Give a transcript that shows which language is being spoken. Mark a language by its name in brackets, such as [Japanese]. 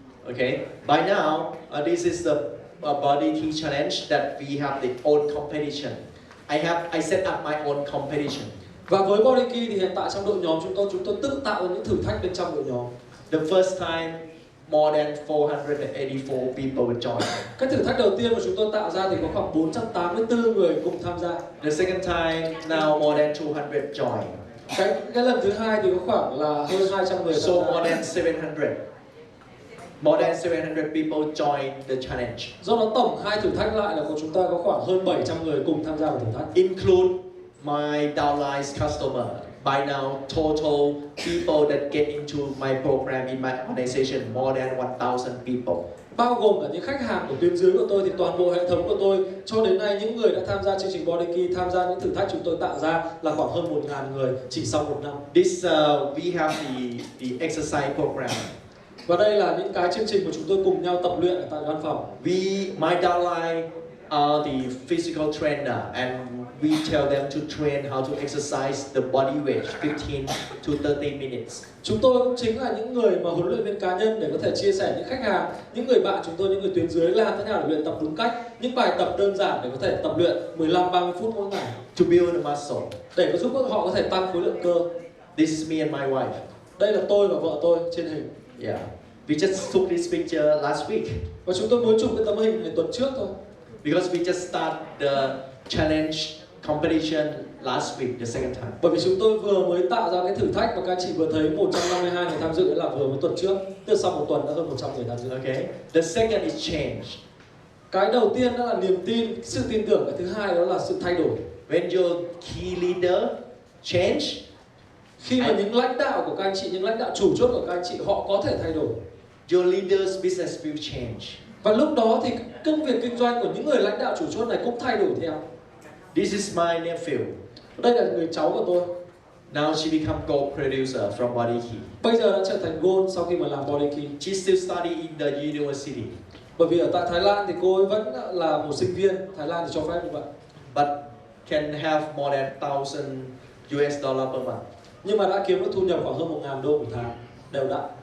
[English] Okay. By now, this is the body key challenge that we have the own competition. I set up my own competition. [Vietnamese] Và với body key thì hiện tại trong đội nhóm chúng tôi tự tạo ra những thử thách bên trong đội nhóm. [English] The first time, more than 484 people would join. [Vietnamese] Cái thử thách đầu tiên mà chúng tôi tạo ra thì có khoảng 484 người cùng tham gia. [English] The second time, now more than 200 join. [Vietnamese] Cái lần thứ hai thì có khoảng là hơn 200 người tham [English] So [Vietnamese] gia. [English] more than 700. More than 700 people joined the challenge. [Vietnamese] Do đó tổng hai thử thách lại là chúng ta có khoảng hơn 700 người cùng tham gia vào thử thách. [English] Include my downline customer. By now, total people that get into my program in my organization more than 1,000 people. [Vietnamese] Bao gồm cả những khách hàng của tuyến dưới của tôi thì toàn bộ hệ thống của tôi cho đến nay những người đã tham gia chương trình Body Key, tham gia những thử thách chúng tôi tạo ra là khoảng hơn 1.000 người chỉ sau 1 năm. [English] This we have the exercise program. [Vietnamese] Và đây là những cái chương trình của chúng tôi cùng nhau tập luyện ở tại văn phòng. [English] My downline are the physical trainer and we tell them to train how to exercise the body weight 15 to 30 minutes. [Vietnamese] Chúng tôi chính là những người mà huấn luyện viên cá nhân để có thể chia sẻ những khách hàng, những người bạn chúng tôi, những người tuyến dưới làm thế nào để luyện tập đúng cách, những bài tập đơn giản để có thể tập luyện 15-30 phút mỗi ngày. [English] To build the muscle. [Vietnamese] Để có giúp họ có thể tăng khối lượng cơ. [English] This is me and my wife. [Vietnamese] Đây là tôi và vợ tôi trên hình. [English] Yeah. We just took this picture last week. [Vietnamese] Và chúng tôi mới chụp cái tấm hình này tuần trước thôi. [English] Because we just start the challenge competition last week, the second time. [Vietnamese] Bởi vì chúng tôi vừa mới tạo ra cái thử thách mà các anh chị vừa thấy 152 người tham dự là vừa mới tuần trước. Từ sau một tuần đã hơn 100 người tham dự. [English] Okay. The second is change. [Vietnamese] Cái đầu tiên đó là niềm tin, sự tin tưởng. Cái thứ hai đó là sự thay đổi. [English] When your key leader change, [Vietnamese] khi mà những lãnh đạo của các anh chị, những lãnh đạo chủ chốt của các anh chị họ có thể thay đổi, [English] your leader's business will change. [Vietnamese] và lúc đó thì công việc kinh doanh của những người lãnh đạo chủ chốt này cũng thay đổi theo. [English] This is my nephew. [Vietnamese] Đây là người cháu của tôi. [English] Now she become gold producer from Body Key. [Vietnamese] Bây giờ đã trở thành gold sau khi mà làm Body Key. [English] She still study in the university. [Vietnamese] Bởi vì ở tại Thái Lan thì cô ấy vẫn là một sinh viên. Thái Lan thì cho phép như vậy. [English] But can have more than 1,000 US dollar per month. [Vietnamese] Nhưng mà đã kiếm được thu nhập khoảng hơn 1.000 đô một tháng đều đặn.